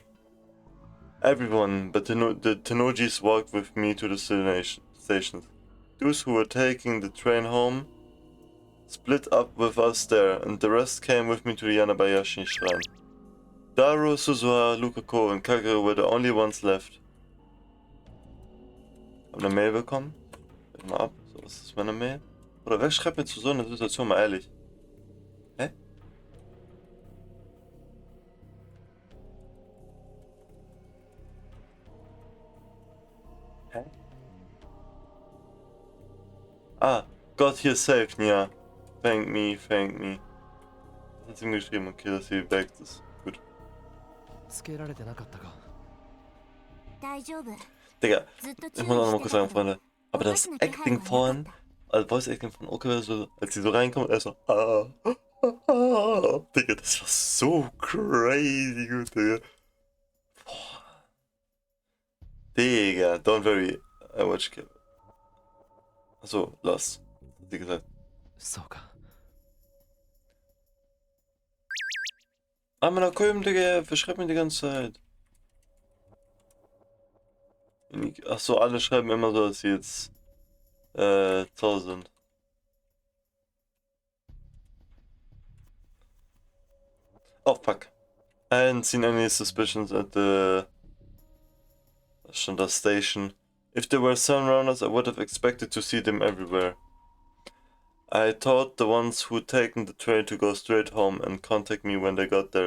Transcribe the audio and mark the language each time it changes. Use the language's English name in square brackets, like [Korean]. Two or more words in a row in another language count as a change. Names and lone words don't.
[English] Everyone but the Tennojis walked with me to the stations. Those who were taking the train home split up with us there, and the rest came with me to the Yanabayashi shrine. Daru, Suzuha, Lukako and Kagero were the only ones left. [German] Hab eine Mail bekommen. Warte mal ab. So, was ist meine Mail? Oder wer schreibt mir zu so einer Situation mal ehrlich? Hä? Hä? [English] Ah, got here safe, Nia. Thank me, thank me. [German] Das hat sie mir geschrieben, okay, dass sie weg ist. Gut. [Japanese] つけられてなかったか。大丈夫。 [German] Digga, [Japanese] ずっと [German] ich [Japanese] 注意 [German] muss auch noch [Japanese] し [German] mal [Japanese] て [German] kurz [Japanese] た [German] sagen, [Japanese] けど [German] Freunde. Aber [Japanese] おか [German] das [Japanese] しな気配は [German] Acting [Japanese] なかっ [German] vorhin, [Japanese] た。 [German] also [English] Voice Acting [German] von Oka, so, als sie so reinkommt, er so, Digga, das war so crazy gut, Digga. Boah. Digga, [English] don't worry, I watch Cap. [German] Achso, Lost, hat sie gesagt. [Japanese] そうか。 [German] Ah, meiner Kolben, Digga, verschreibt mir die ganze Zeit. Achso, alle schreiben immer so, dass sie jetzt, zu sind. [English] Oh, fuck. I hadn't seen any suspicions at the station. If there were sunrunners, I would have expected to see them everywhere. I told the ones who'd taken the train to go straight home and contact me when they got there.